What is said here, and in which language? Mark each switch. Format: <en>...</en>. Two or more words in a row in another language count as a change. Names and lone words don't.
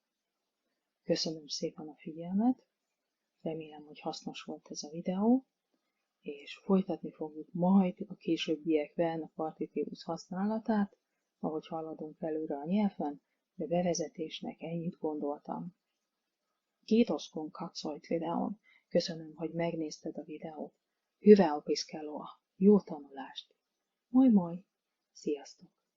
<hu>Köszönöm szépen a figyelmet, remélem, hogy hasznos volt ez a videó, és folytatni fogjuk majd a későbbiekben a partitívus használatát, ahogy haladunk előre a nyelven, de bevezetésnek ennyit gondoltam.</hu> <fi>Kiitos kun katsoit videón.</fi> <hu>Köszönöm, hogy megnézted a videót.</hu> <fi>Hyvää opiskelua!</fi> <hu>Jó tanulást!</hu> <fi>Moi moi!</fi> <hu>Sziasztok!</hu>